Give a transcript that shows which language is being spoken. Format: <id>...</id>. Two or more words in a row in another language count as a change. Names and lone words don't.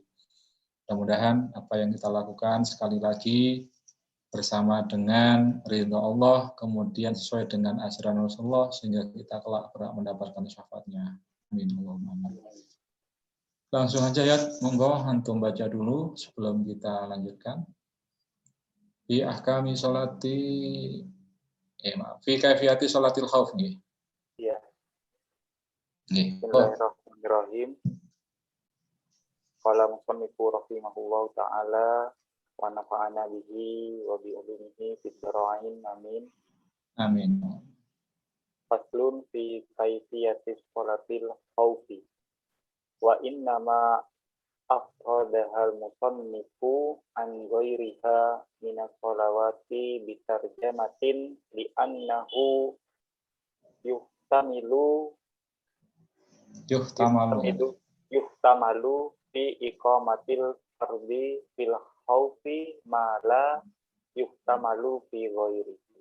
<id>Mudah-mudahan apa yang kita lakukan sekali lagi bersama dengan ridha Allah, kemudian sesuai dengan ajaran Rasulullah, sehingga kita kelak mendapatkan syafaatnya. Amin. Langsung aja ya, monggo antum baca dulu sebelum kita lanjutkan.</id> <ar>في أحكام الصلاة، في كيفية صلاة الخوف nggih.</ar> <id>Iya. Nggih.</id> <ar>بسم الله الرحمن الرحيم. قال المصنف رحمه الله تعالى ونفعنا به وبعلومه في الدارين آمين. Amin. فصل في كيفية صلاة الخوف. وإنما أفردها المصنف عن غيرها من الصلوات بترجمة لأنه يحتمل في إقامة الفرض في الخوف ما لا يحتمل في غيره.</ar>